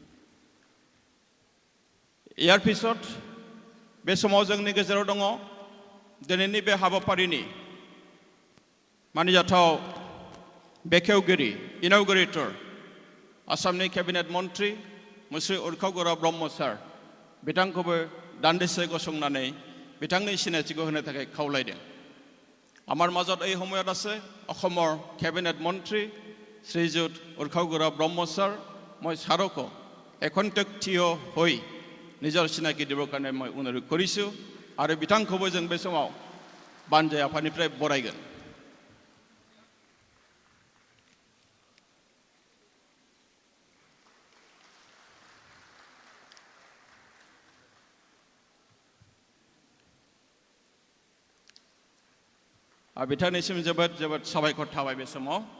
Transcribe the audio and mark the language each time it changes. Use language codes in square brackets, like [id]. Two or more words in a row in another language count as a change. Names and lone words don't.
[as] ইয়াৰ পিছত [brx] बे समाव जोंनि गेजेराव दङ दिनैनि बे हाबाफारिनि मानिजाथाव बेखेवगिरि इनॉग्रेटर आसामनि केबिनेट मन्त्रि मुश्री उर्खाव गौरव ब्रह्म सार बिथांखौबो दान्दिसे गसंनानै बिथांनि सिनायथिखौ होनो थाखाय खावलायदों [as] আমাৰ মাজত এই সময়ত আছে অসমৰ কেবিনেট মন্ত্ৰী শ্ৰীযুত উৰ্খাव गौरव ब्रह्म सार মই সাৰকো একন্তেক থিয় হৈ নিজৰ চিনাকি দিবৰ কাৰণে মই অনুৰোধ কৰিছোঁ আৰু বিতাংखौबो [brx] जों बे समाव बानजाय आफादनिफ्राय बरायगोन बिथांनिसिम जोबोद जोबोद साबायखर थाबाय बे समाव